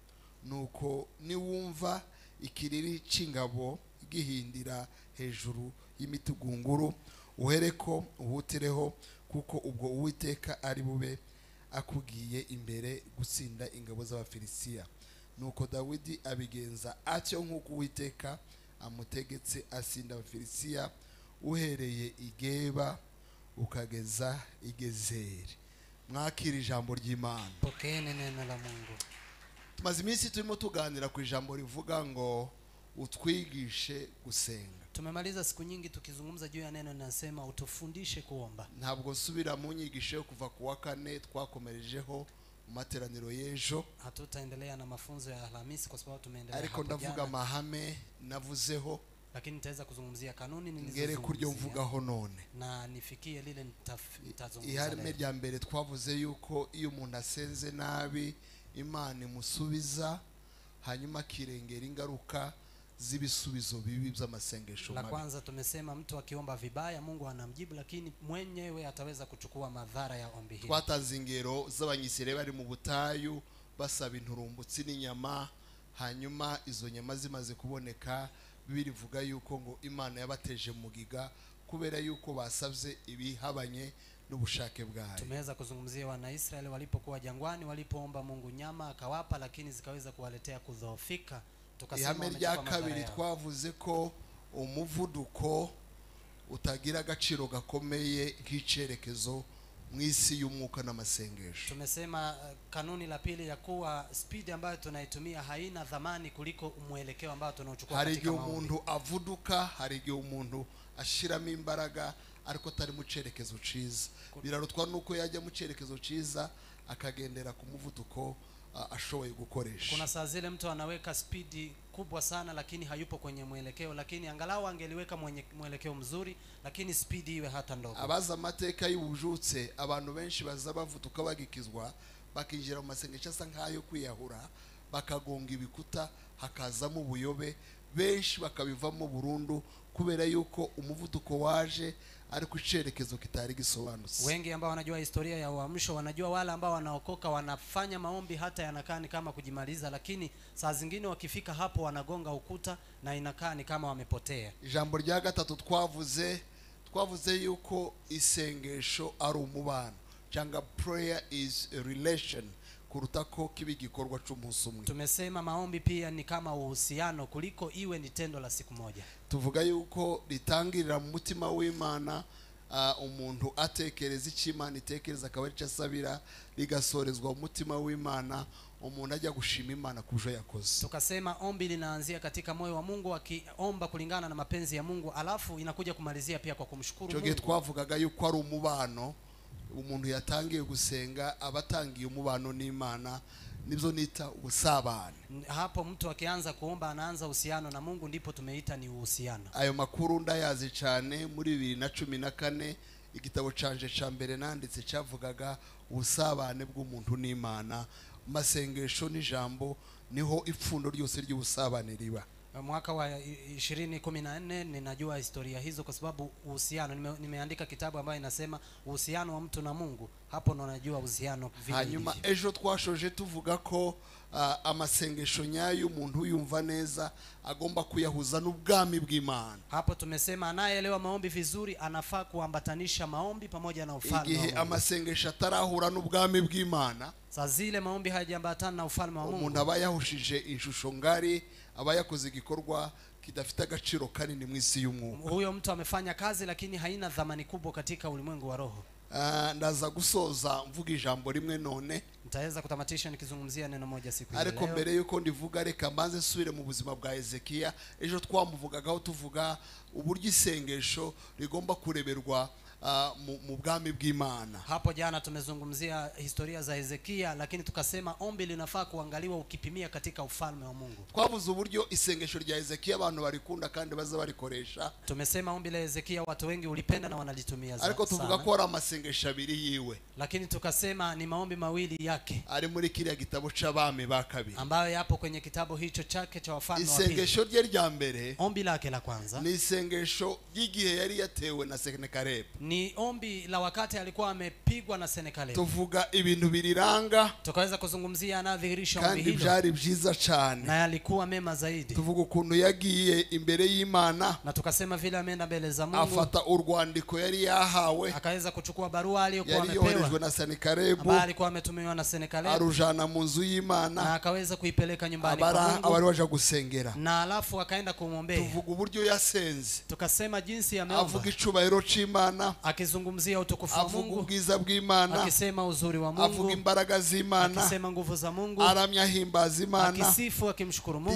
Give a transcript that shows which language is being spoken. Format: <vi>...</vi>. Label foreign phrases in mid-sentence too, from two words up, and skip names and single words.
<rw>Nuko niwumva ikiriri cy'ingabo gihindira hejuru y'imitugunguru, uhereko uhutireho, kuko ubwo Uwiteka ari bube akugiye imbere gutsinda ingabo z'Abafilisitiya. Nuko Dawidi abigenza atyo nk'uko Uwiteka amutegetse, asinda Abafilisitiya uhereye i Geba ukageza i Gezeri. Mwakira ijambo ry'Imana.</rw> <sw>Pokeeni neno la Mungu.</sw> <rw>Tumaze iminsi turimo tuganira ku ijambo rivuga ngo utwigishe gusenga.</rw> <sw>Tumemaliza siku nyingi tukizungumza juu ya neno linasema utufundishe kuomba.</sw> <rw>Ntabwo nsubira mu nyigisho yo kuva ku wa 4 twakomerejeho mu materaniro y'ejo.</rw> <sw>Hatutaendelea na mafunzo ya Alhamisi kwa sababu tumeendelea</sw> <rw>Ariko</rw> <sw>hapo</sw> <rw>ndavuga</rw> <sw>jana.</sw> <rw>mahame navuzeho,</rw> <sw>Lakini nitaweza kuzungumzia kanuni</sw> <rw>ngere kuryo mvugaho none.</rw> <sw>na nifikie lile nitazungumza.</sw> <rw>Iharime rya mbere twavuze yuko iyo umuntu asenze nabi Imana imusubiza, hanyuma akirengera ingaruka z'ibisubizo bibi by'amasengesho</rw> <sw>La</sw> <rw>mabi.</rw> <sw>kwanza tumesema mtu akiomba vibaya Mungu anamjibu, lakini mwenyewe ataweza kuchukua madhara ya ombi hili.</sw> <rw>Twatanze ingero z'abanyisirayeli bari mu butayu basaba inturumbutsi n'inyama, hanyuma izo nyama zimaze kuboneka, Bibiri ivuga yuko ngo Imana yabateje mugiga kubera yuko basabye ibihabanye n'ubushake bwayo.</rw> <sw>Tumeweza kuzungumzia wana Israeli walipokuwa jangwani, walipoomba Mungu nyama akawapa, lakini zikaweza kuwaletea kudhoofika.</sw> <rw>Ihame rya kabiri twavuze ko umuvuduko utagira agaciro gakomeye nk'icerekezo mwisi y'umwuka n'amasengesho.</rw> <sw>Tumesema kanuni la pili ya kuwa speed ambayo tunaitumia haina dhamani kuliko mwelekeo ambao tunauchukua katika maombi.</sw> <rw>Hari igihe umuntu avuduka, hari igihe umuntu ashiramo imbaraga ariko atari mu cerekezo ciza. Birarutwa nuko yajya mu cerekezo ciza akagendera ku muvuduko ashoboye gukoresha.</rw> <sw>Kuna saa zile mtu anaweka speed kubwa sana lakini hayupo kwenye mwelekeo, lakini angalau angeliweka mwelekeo mzuri, lakini speed iwe hata ndogo.</sw> <rw>Abaza amateka y'ubujutse, abantu benshi baza bavuduka bagikizwa, bakinjira mu masengesho asa nkayo kwiyahura, bakagonga ibikuta, hakazamo ubuyobe, benshi bakabivamo burundu kubera yuko umuvuduko waje ariko icerekezo kitari gisobanutse.</rw> <sw>Wengi ambao wanajua historia ya uamsho wanajua wale ambao wanaokoka wanafanya maombi hata yanakaa ni kama kujimaliza, lakini saa zingine wakifika hapo wanagonga ukuta na inakaa ni kama wamepotea.</sw> <rw>Ijambo rya gatatu twavuze yuko isengesho ari umubano, cyangwa</rw> <en>prayer is a relation</en> <rw>kuruta ko kibi gikorwa cy'umunsi umwe.</rw> <sw>Tumesema maombi pia ni kama uhusiano kuliko iwe ni tendo la siku moja.</sw> <rw>Tuvuga yuko ritangirira mu mutima w'Imana, umuntu atekereza icyo Imana itekereza akaba ari cyo asabira rigasorezwa umutima w'Imana, umuntu ajya gushima Imana ku byo yakoze.</rw> <sw>Tukasema ombi linaanzia katika moyo wa Mungu, akiomba kulingana na mapenzi ya Mungu, alafu inakuja kumalizia pia kwa kumshukuru Mungu.</sw> <rw>Twavugaga yuko ari umubano, umuntu yatangiye gusenga abatangiye umubano n'Imana, nibyo nita ubusabane.</rw> <sw>Hapo mtu akianza kuomba anaanza uhusiano na Mungu, ndipo tumeita ni uhusiano.</sw> <rw>Ayo makuru ndayazi cyane muri 2014 igitabo canje ca mbere nanditse cyavugaga ubusabane bw'umuntu n'Imana. Masengesho n'ijambo niho ipfundo ryose ry'ubusabane riba.</rw> <sw>Mwaka wa 2014 ninajua historia hizo kwa sababu uhusiano, nimeandika kitabu ambayo inasema uhusiano wa mtu na Mungu. Hapo ndo najua uhusiano vile.</sw> <rw>Hanyuma ejo twashoje tuvuga ko amasengesho nyayo umuntu yumva neza agomba kuyahuza n'ubwami bw'Imana.</rw> <sw>Hapo tumesema anayeelewa maombi vizuri anafaa kuambatanisha maombi pamoja na ufalme wa Mungu.</sw> <rw>Igihe amasengesho atarahura n'ubwami bw'Imana,</rw> <sw>saa zile maombi hayajaambatana na ufalme wa Mungu,</sw> <rw>umuntu aba yahushije inshusho ngari, aba yakoze igikorwa kidafite agaciro kanini mu isi y'umwuka.</rw> <sw>Huyo mtu amefanya kazi lakini haina dhamani kubwa katika ulimwengu wa roho.</sw> <rw>Ndaza gusoza mvuga ijambo rimwe none,</rw> <sw>nitaweza kutamatisha nikizungumzia neno moja siku hii leo.</sw> <rw>Ariko mbere yuko ndivuga reka mbanze nsubire mu buzima bwa Hezekiya. Ejo twamuvugagaho tuvuga uburyo isengesho rigomba kureberwa mu bwami bw'Imana.</rw> <sw>Hapo jana tumezungumzia historia za Hezekiya, lakini tukasema ombi linafaa kuangaliwa ukipimia katika ufalme wa Mungu.</sw> <rw>Twavuze uburyo isengesho rya Hezekiya abantu barikunda kandi baza barikoresha.</rw> <sw>Tumesema ombi la Hezekiya watu wengi ulipenda na wanalitumia sana.</sw> <rw>Ariko tuvuga ko ari amasengesho abiri yiwe,</rw> <sw>lakini tukasema ni maombi mawili yake</sw> <rw>ari muri kiriya gitabo c'abami ba kabiri,</rw> <sw>ambayo yapo kwenye kitabu hicho chake cha wafalme wa pili.</sw> <rw>Isengesho rye rya mbere,</rw> <sw>ombi lake la kwanza,</sw> <rw>ni isengesho ry'igihe yari yatewe na Sennacherib.</rw> <sw>Ni ombi la wakati alikuwa amepigwa na Sennacherib.</sw> <rw>Tuvuga ibintu biriranga,</rw> <sw>tukaweza kuzungumzia anadhihirisha ombi hilo,</sw> <rw>kandi byari byiza cyane,</rw> <sw>na yalikuwa mema zaidi.</sw> <rw>Tuvuga ukuntu yagiye imbere y'Imana,</rw> <sw>na tukasema vile ameenda mbele za Mungu,</sw> <rw>afata urwandiko yari yahawe,</rw> <sw>akaweza kuchukua barua aliyokuwa amepewa,</sw> <rw>yari yoherejwe na Sennacherib,</rw> <sw>ambayo alikuwa ametumiwa na Sennacherib,</sw> <rw>arujana mu nzu y'Imana,</rw> <sw>na akaweza kuipeleka nyumbani kwa Mungu,</sw> <rw>abari waje gusengera,</rw> <sw>na alafu akaenda kumwombea.</sw> <rw>Tuvuga uburyo yasenze,</rw> <sw>tukasema jinsi ameomba,</sw> <rw>avuga icubahiro c'Imana,</rw> <sw>akizungumzia utukufu wa Mungu,</sw> <rw>avuga ubwiza bw'Imana,</rw> <sw>akisema uzuri wa Mungu,</sw> <rw>avuga imbaraga z'Imana,</rw> <sw>akisema nguvu za Mungu,</sw> <rw>aramya himbaza Imana,</rw> <sw>akisifu akimshukuru Mungu.</sw>